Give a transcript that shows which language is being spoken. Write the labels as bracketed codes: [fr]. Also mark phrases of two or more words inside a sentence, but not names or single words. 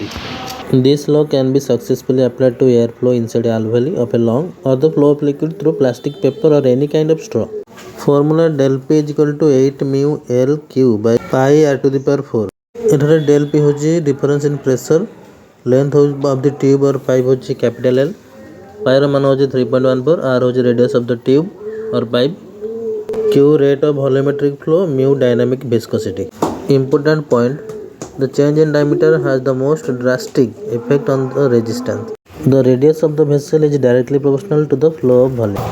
[en] This law can be successfully applied to airflow inside alveoli of a lung or the flow of liquid through plastic paper or any kind of straw. Formula del P is equal to 8 mu L Q by pi R to the power 4. एठारे del P होची difference in pressure, length of the tube or pipe होची capital L, pi [or] ର ମାନ ହେଉଛି [en] 3.14, R होची radius of the tube or pipe, Q rate of volumetric flow, mu dynamic viscosity. Important point. The change in diameter has the most drastic effect on the resistance. The radius of the vessel is directly proportional to the flow of volume.